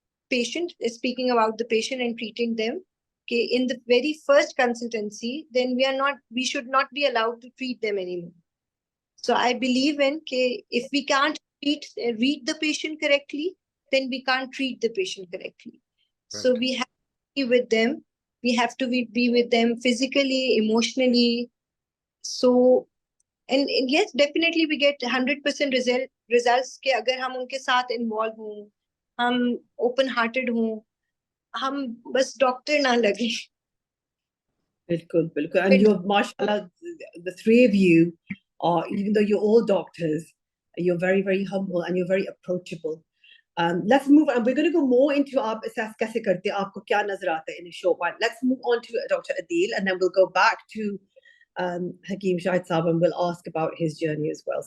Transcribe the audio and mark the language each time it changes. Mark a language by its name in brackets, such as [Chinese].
[English] patient, speaking about the patient and treating them, okay, in the very first consultancy, then we should not be allowed to treat them anymore. So I believe in, okay, if we can't read the patient correctly, then we can't treat the patient correctly. So Correct. we have to be with them. We have to be with them physically, emotionally. So, and yes, definitely we get 100% results [Hindi] के अगर हम उनके साथ involve हों, हम open hearted हों, हम बस डॉक्टर ना लगे. Bilkul, bilkul. [English] And you're, mashallah, the three of you are, even though you're all doctors, you're very, very humble and you're very approachable. Let's move on. We're going to go more into our assess [Hindi] kaise karte, aapko kya nazar aata hai [English] in a short while. Let's move on to Dr. Adil, and then we'll go back to Hakeem Shahid Saab, and we'll ask about his journey as well.